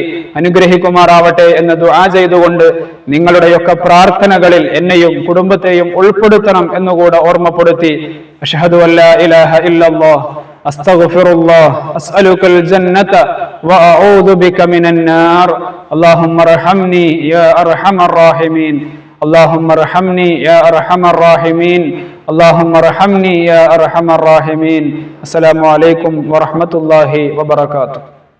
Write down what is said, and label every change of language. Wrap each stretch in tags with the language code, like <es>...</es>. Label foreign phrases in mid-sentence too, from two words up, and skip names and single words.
<ml>അനുഗ്രഹിക്കുമാറാവട്ടെ എന്ന് ദുആ ചെയ്തുകൊണ്ട് നിങ്ങളുടെയൊക്കെ പ്രാർത്ഥനകളിൽ എന്നെയും കുടുംബത്തെയും ഉൾപ്പെടുത്തണം എന്നുകൂടെ ഓർമ്മപ്പെടുത്തി</ml> <ar>أشهد أن لا إله إلا الله أستغفر الله أسألك الجنة وأعوذ بك من النار اللهم ارحمني يا أرحم الراحمين اللهم ارحمني يا ارحم الراحمين اللهم ارحمني يا ارحم الراحمين السلام عليكم ورحمة الله وبركاته.</ar>